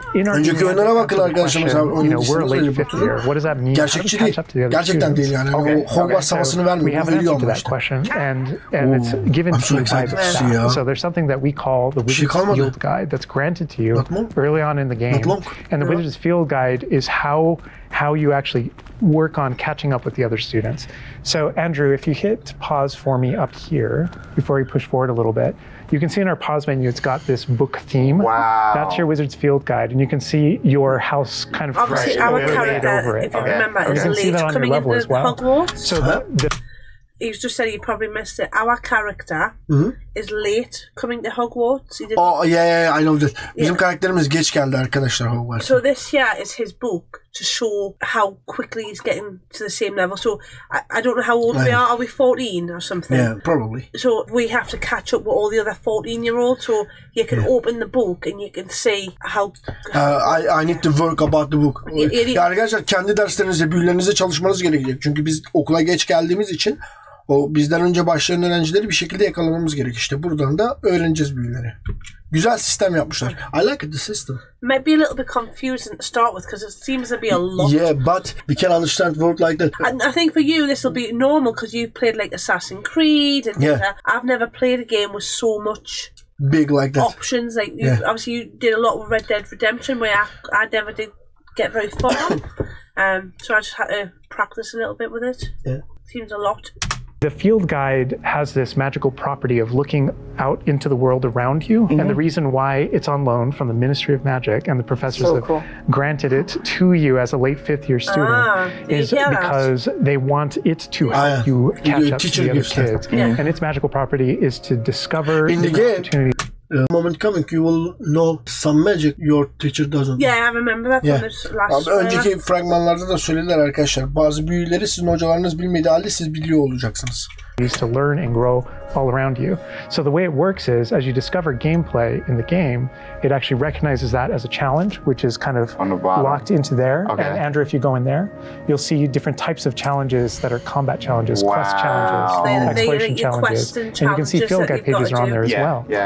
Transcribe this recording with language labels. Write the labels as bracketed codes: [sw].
[tr] Önceki oyunlara bakın arkadaşlar mesela gerçekçi değil. Gerçekten değil yani. O Hogwart savaşını vermiyor. Bu veriyor ama işte. [en] And it's given to you by the staff. So there's something that we call the Wizard's Field Guide that's granted to you early on in the game. And the Wizard's Field Guide is how you actually work on catching up with the other students. So Andrew, if you hit pause for me up here before you push forward a little bit, you can see in our pause menu, it's got this book theme. Wow. That's your Wizard's Field Guide, and you can see your house kind of obviously our character, over it. If you remember, is late coming into Hogwarts. So he's just said you probably missed it. Our character is late coming to Hogwarts. Oh yeah, I know that. [tr] Bizim karakterimiz geç geldi arkadaşlar Hogwarts. [en] So this here is his book to show how quickly he's getting to the same level. So I don't know how old we are. Are we 14 or something? Yeah, probably. So we have to catch up with all the other 14-year-olds. So you can open the book and you can see how... I need to work about the book. [tr] Ya arkadaşlar kendi derslerinizde, büyülerinizde çalışmanız gerekecek. Çünkü biz okula geç geldiğimiz için o bizden önce başlayan öğrencileri bir şekilde yakalamamız gerek. İşte buradan da öğreneceğiz büyüleri. Güzel sistem yapmışlar. [en] I like the system. Might be a little bit confusing to start with because it seems to be a lot. Yeah, but we can understand work like that. And I think for you this will be normal because you've played like Assassin's Creed and I've never played a game with so much big like that options. Like obviously you did a lot with Red Dead Redemption where I never did get very far on. So I just had to practice a little bit with it. Yeah. Seems a lot. The field guide has this magical property of looking out into the world around you. And the reason why it's on loan from the Ministry of Magic and the professors have granted it to you as a late 5th year student is because they want it to help you catch up to the other kids. And its magical property is to discover in the game. Moment coming, you will know some magic your teacher doesn't. Yeah, I remember that from this last [tr] önceki fragmanlarda da söylediler arkadaşlar. Bazı büyüleri sizin hocalarınız bilmediği halde siz biliyor olacaksınız. [en] To learn and grow all around you. So the way it works is, as you discover gameplay in the game, it actually recognizes that as a challenge, which is kind of locked into there. And Andrew, if you go in there, you'll see different types of challenges that are combat challenges, quest challenges, exploration challenges, and you can see field guide pages are on there as well.